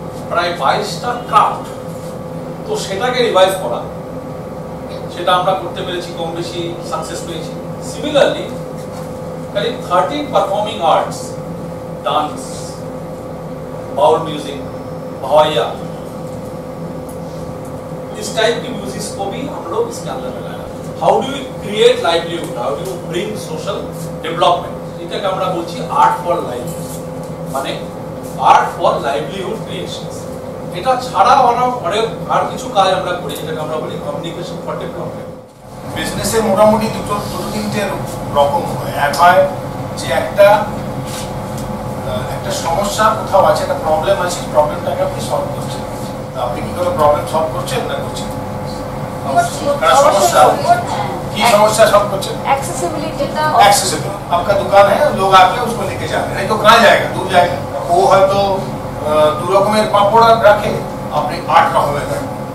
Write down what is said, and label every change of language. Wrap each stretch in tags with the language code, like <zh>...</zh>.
<bn>প্রায় 22টা ক্রাফট, তো সেটাকে রিভাইভ করা, সেটা আমরা করতে পেরেছি, কম বেশি সাকসেস পেয়েছি।</bn> <hi>সিমিলারলি करीब 13 performing arts, dance, bowl music, Bhawaiya, इस टाइप की म्यूजिक को भी हम लोग इसके अंदर लगाया।</hi> <en>how do you create livelihood, how do you bring social development,</en> <bn>এটাকে আমরা বলছি আর্ট ফর লাইভলিহুড, মানে আর্ট ফর লাইভলিহুড ক্রিয়েশনস। এটা ছাড়াও আমরা অনেক আর কিছু কাজ আমরা করি, যেটাকে আমরা বলি কমিউনিকেশন ফর ডেভেলপমেন্ট। বিজনেসে মোটামুটি দুটো তিনটে রকম হয়। এক হয় যে একটা সমস্যা কোথাও আছে, একটা প্রবলেম আছে, প্রবলেমটাকে আপনি সলভ করছেন। আপনি কি কোনো প্রবলেম সলভ করছেন না করছেন?</bn> <hi>समस्या की समस्या सॉल्व करते हैं। एक्सेसिबिलिटी एक्सेसिबल, आपका दुकान है, लोग आके उसको लेके जा रहे हैं, नहीं तो कहाँ जाएगा, दूर जाएगा। वो है तो दो रकमेर पापड़ रखे, अपने 8 रकमेर रखे।</hi>